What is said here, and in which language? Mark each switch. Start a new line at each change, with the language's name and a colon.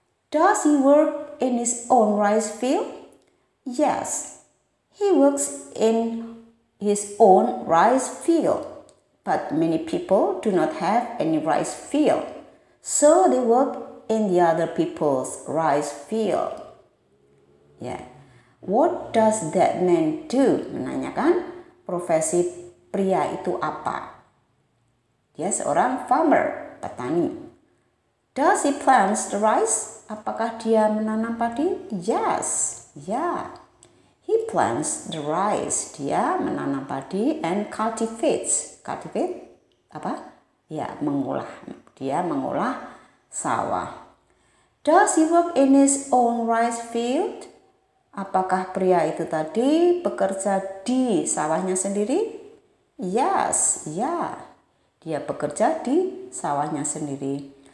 English: Does he work in his own rice field? Yes, he works in his own rice field. But many people do not have any rice field, so they work in the other people's rice field. Ya, what does that man do?
Indonesian: Menanyakan profesi pria itu apa? Dia seorang farmer, petani.
English: Does he plant the rice?
Indonesian: Apakah dia menanam padi? Yes, ya.
English: He plants the rice.
Indonesian: Dia menanam padi
English: and cultivates.
Indonesian: Cultivate apa? Ya, mengolah. Dia mengolah sawah.
English: Does he work in his own rice field?
Indonesian: Apakah pria itu tadi bekerja di sawahnya sendiri? Yes, ya. Dia bekerja di sawahnya sendiri.